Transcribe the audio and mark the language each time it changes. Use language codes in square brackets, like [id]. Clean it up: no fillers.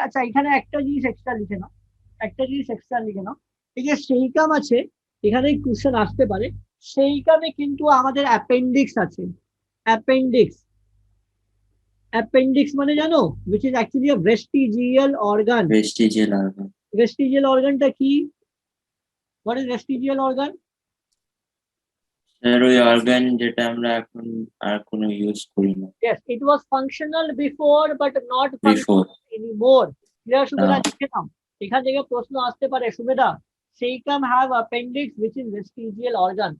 [bn] আচ্ছা, এখানে একটা জিনিস এক্সট্রা লিখে নাও, এই যে সেইকাম আছে, এখানে কোশ্চেন আসতে পারে। সেইকামে কিন্তু আমাদের অ্যাপেন্ডিক্স আছে। অ্যাপেন্ডিক্স মানে জানো? [en] which is actually a vestigial organ. [bn] vestigial organটা কি? [en] what is vestigial organ? [bn] ওই অর্গান যেটা আমরা এখন আর কোনো ইউজ করি না। [en] Yes, it was functional before but not functional anymore. [bn] Clear Sumedha? লিখে নাও, এখান থেকে প্রশ্ন আসতে পারে। Sumedha, সেইকাম [en] have appendix which is vestigial organ.